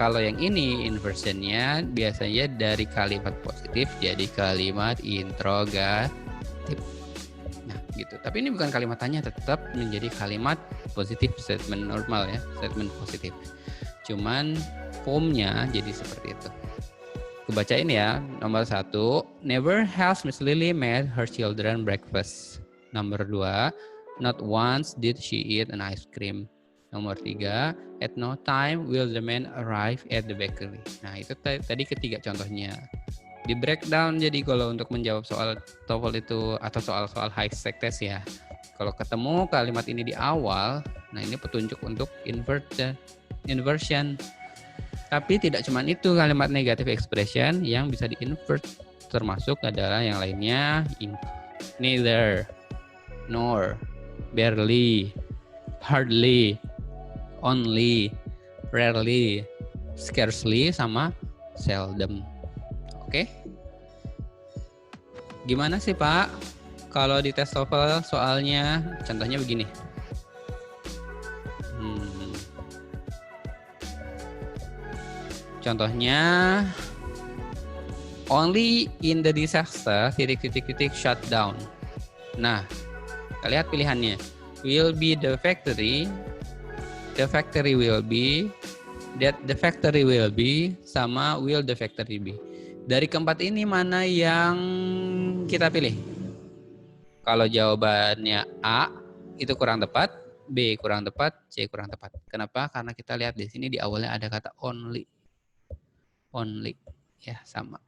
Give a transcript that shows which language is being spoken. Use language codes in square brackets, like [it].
[id] Kalau yang ini inversionnya biasanya dari kalimat positif jadi kalimat interrogatif. Nah, gitu. Tapi ini bukan kalimat tanya, tetap menjadi kalimat positif, statement normal ya, statement positif. Cuman formnya jadi seperti itu. Kebacain ya. Nomor 1, [en] never has Miss Lily made her children breakfast. [id] Nomor 2, [en] not once did she eat an ice cream. [id] Nomor 3, [en] at no time will the man arrive at the bakery. [id] Nah, itu tadi ketiga contohnya. Di breakdown jadi kalau untuk menjawab soal TOEFL itu atau soal-soal high stake test ya. Kalau ketemu kalimat ini di awal, nah ini petunjuk untuk inversion. Tapi tidak cuma itu kalimat negative expression yang bisa di-invert, termasuk adalah yang lainnya neither, nor, barely, hardly, only, rarely, scarcely, sama seldom. Oke? Gimana sih Pak? Kalau di tes TOEFL soalnya contohnya begini. Contohnya [en] only in the disaster ... shutdown. [id] Nah, kita lihat pilihannya. [en] Will be the factory will be, that the factory will be, [id] sama [en] will the factory be. [id] Dari keempat ini mana yang kita pilih? Kalau jawabannya A itu kurang tepat, B kurang tepat, C kurang tepat. Kenapa? Karena kita lihat di sini di awalnya ada kata only. Only. Ya, sama.